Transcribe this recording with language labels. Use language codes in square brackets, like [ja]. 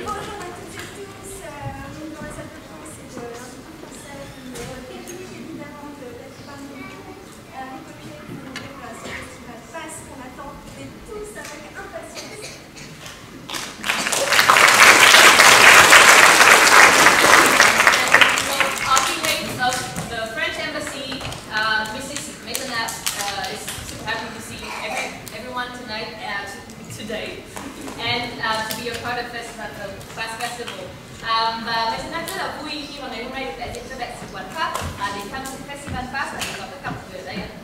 [fr] Bonjour à toutes et tous, dans la salle de France et de l'Institut technique évidemment de la République pour ce festival passe qu'on attend et tous avec impatience. [en] On behalf of the French Embassy, Mrs. Maisonnave is super happy to see everyone tonight, today, and to be a part of Pass Festival. [vi] Maisonnave rất là vui khi mà ngày hôm nay được đại diện cho Đại sứ quán Pháp đến tham dự Festival Pass và có tất cả mọi người ở đây.